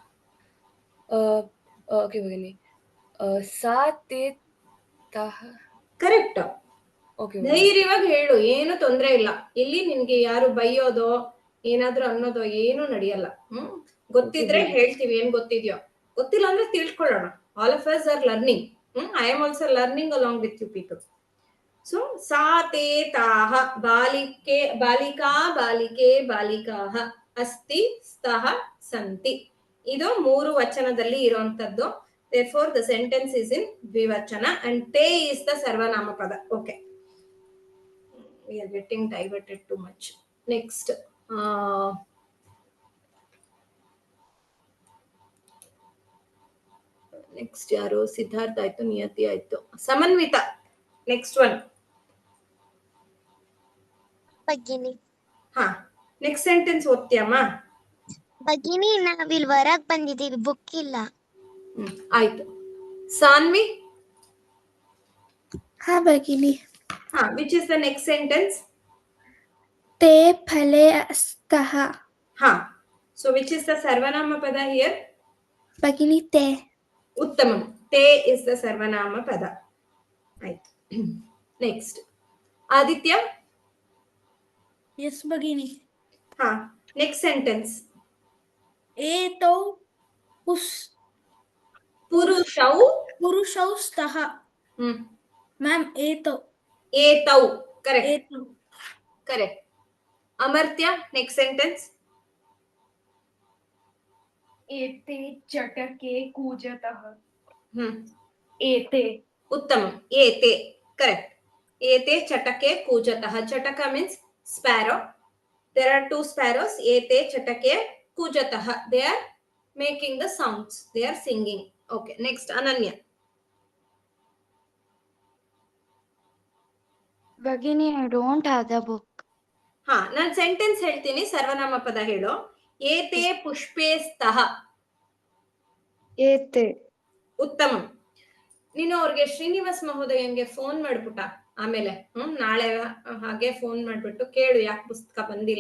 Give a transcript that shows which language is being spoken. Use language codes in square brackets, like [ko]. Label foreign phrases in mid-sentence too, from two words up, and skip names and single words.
[sa] ಓಕೆ ಭಗಿನಿ. ಸಾ ತೇ ತಹ. [kn] ಕರೆಕ್ಟ್. ಧೈರ್ಯವಾಗಿ ಹೇಳು, ಏನು ತೊಂದ್ರೆ ಇಲ್ಲ. ಇಲ್ಲಿ ನಿನ್ಗೆ ಯಾರು ಬೈಯೋದೋ ಏನಾದ್ರೂ ಅನ್ನೋದೋ ಏನು ನಡೆಯಲ್ಲ. ಗೊತ್ತಿದ್ರೆ ಹೇಳ್ತೀವಿ ಏನ್ ಗೊತ್ತಿದ್ಯೋ, ಗೊತ್ತಿಲ್ಲ ಅಂದ್ರೆ ತಿಳ್ಕೊಳ್ಳೋಣ. [en] all of us are learning. I am also learning along with you people. [sa] So सा ते तह. ಬಾಲಿಕೆ, ಬಾಲಿಕಾ, ಬಾಲಿಕೆ, ಬಾಲಿಕಾಹ. ಅಸ್ತಿ ಸ್ತಃ ಸಂತಿ. [kn] ಇದು 3 ವಚನದಲ್ಲಿ ಇರುವಂತದ್ದು. [en] therefore the sentence is in ದ್ವಿವಚನ and te is the [sa] ಸರ್ವನಾಮ ಪದ. [en] okay, we are getting diverted too much. next next [kn] ಯಾರು? ಸಿದ್ಧಾರ್ಥ ಆಯ್ತು, ನಿಯತಿ ಆಯ್ತು, ಸಮನ್ವಿತ. [en] next one [kn] ಭಗಿನಿ. ಹಾ, [en] next sentence [kn] ಓದ್ತೀಯಮ್ಮ? ಭಗಿನಿ, ನಾವಿಲ್ ಹೊರಗ್ ಬಂದಿದೀವಿ, ಬುಕ್ ಇಲ್ಲ. ಆಯ್ತು. ಸಾನ್ವಿ? ಹಾ ಭಗಿನಿ. [en] ಹಾ, which is the next sentence? [sa] ते फले स्तः. [en] ಹಾ, so which is the [sa] ಸರ್ವನಾಮ ಪದ [en] here? [sa] ಭಗಿನಿ ते. [en] ಉತ್ತಮಂ. ತೇ is the [sa] ಸರ್ವನಾಮ ಪದ. [kn] ಆಯ್ತು. ನೆಕ್ಸ್ಟ್ ಆದಿತ್ಯ? [en] Yes ಭಗಿನಿ. ಹಾ, next sentence. [sa] एतौ ಪುರುಷೌ स्तः. ಹ್ಮ್, ಮ್ಯಾಮ್ एतौ. ಏತೌ. ಕರೆಕ್ಟ್, एतौ. [en] ಕರೆಕ್ಟ್. ಅಮರ್ತ್ಯ, next sentence. [sa] एते चटके कूजतः. ಹ್ಮ್, एते. ಉತ್ತಮಂ. ಏತೆ, ಕರೆಕ್ಟ್. ಏತೆ ಚಟಕೆ ಕೂಜತಃ. [en] ಚಟಕ means sparrow. there are 2 sparrows. [sa] ಏತೆ ಚಟಕೆ ಕೂಜತಃ. [en] they are making the sounds, they are singing. okay, next ಅನನ್ಯ. Bhagini, I don't have the book. [kn] ಹಾ, ನಾನು ಸೆಂಟೆನ್ಸ್ ಹೇಳ್ತೀನಿ, [sa] ಸರ್ವನಾಮ ಪದ [kn] ಹೇಳು. [sa] ಏತೆ ಪುಷ್ಪೇ ಸ್ತಃ. Ete. ಉತ್ತಮಂ. [kn] ನೀನು ಅವ್ರಿಗೆ ಶ್ರೀನಿವಾಸ್ ಮಹೋದಯಂಗೆ ಫೋನ್ ಮಾಡ್ಬಿಟ್ಟ ಆಮೇಲೆ ನಾಳೆ ಹಾಗೆ ಫೋನ್ ಮಾಡ್ಬಿಟ್ಟು ಕೇಳು ಯಾಕೆ ಪುಸ್ತಕ ಬಂದಿಲ್ಲ.